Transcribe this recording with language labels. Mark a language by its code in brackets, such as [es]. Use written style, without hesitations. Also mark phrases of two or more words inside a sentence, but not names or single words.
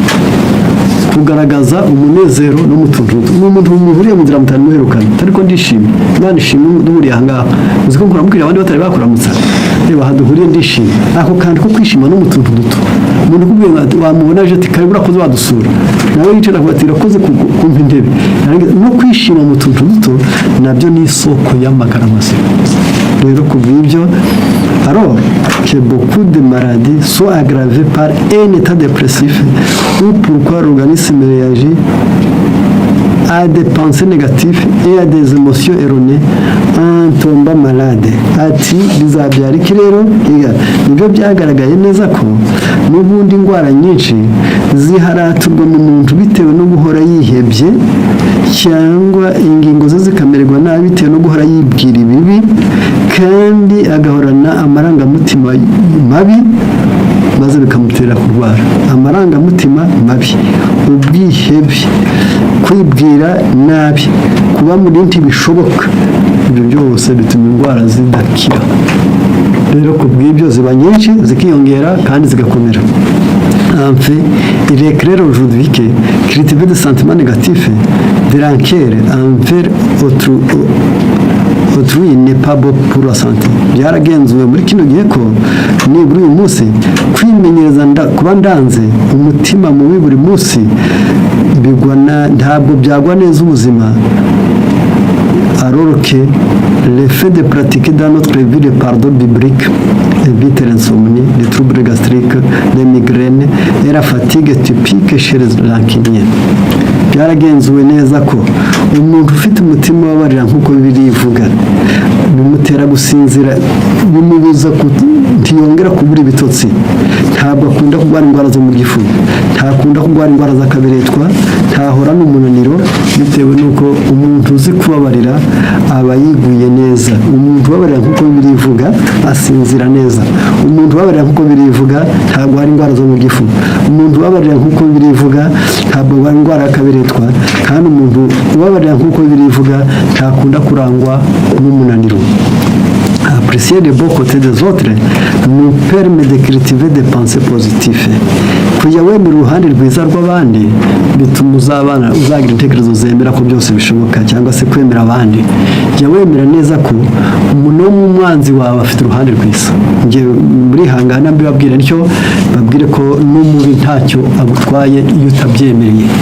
[rw] Kugaragaza umunezero n'umutuntu duto n'umuntu muhuriye mu nzira mutari muherukana ariko ndishimye Imana ishimwe duhuriye ahangaha uzi ko nkuramubwira abandi batari bakuramutsa reba haduhuriye ndishimye ako kandi ko kwishima n'umutuntu duto umuntu kubwiye wamubona aje ati kare urakoze wadusura nawe yicara avuga ati urakoze kumpa intebe no kwishima mu tuntu duto nabyo ni isoko y'amagara mazima. Rero kubw'ibyo [fr] alors que beaucoup de maladies sont aggravées par un état dépressif ou pourquoi l'organisme réagit à des pensées négatives et à des émotions erronées en tombant malade. [rw] Ati bizabyara iki rero nibyo byagaragaye neza ko n'ubundi indwara nyinshi ziharaturwa mu muntu bitewe no guhora yihebye cyangwa ingingo ze zikamererwa nabi bitewe no guhora yibwira ibibi kandi agahorana amarangamutima mabi maze bikamutera kurwara. Amarangamutima mabi ubwihebe kwibwira nabi kuba muri ntibishoboka ibyo byose bituma indwara zidakira. Rero kubw'ibyo ziba nyinshi zikiyongera kandi zigakomera. [fr] En fait, il est clair aujourd'hui que cultiver des sentiments négatifs, de rancœur envers autrui n'est pas bon pour la santé. [rw] Byaragenzuwe muri kino gihe ko nibura uyu munsi kwimenyereza kuba ndanze umutima mubi buri munsi ntabwo byagwa neza ubuzima. [fr] Alors que le fait de pratiquer dans notre vie le pardon biblique évite l'insomnie, les troubles gastriques, les migraines et la fatigue typique chez les rancuniers. [rw] Byaragenzuwe neza ko umuntu ufite umutima ubabarira nk'uko birivuga bimutera gusinzira, bimubuza ntiyongera kubura ibitotsi, ntabwo akunda kurwara indwara zo mu gifu, ntakunda kurwara indwara z'akaberetwa, ntahora n'umunaniro bitewe n'uko umuntu uzi kubabarira aba yiguye neza. Umuntu ubabarira nk'uko birivuga asinzira neza. Umuntu ubabarira nk'uko birivuga ntabwo hari indwara zo mu gifu. Umuntu ubabarira nk'uko birivuga ntabwo hari indwara y'akaberetwa, kandi umuntu ubabarira nk'uko birivuga ntakunda kurangwa n'umunaniro. [fr] Apprécier les beaux côtés des autres nous permet de cultiver des pensées positives. [rw] Kujya wemera uruhande rwiza rw'abandi bituma uzagira intekerezo zemera ko byose bishoboka, cyangwa se kwemera abandi. Jya wemera neza ko umuntu w'umwanzi wawe afite uruhande rwiza. Njye muri hangana mbibabwira nicyo babwire ko n'umubi ntacyo agutwaye iyo utabyemereye.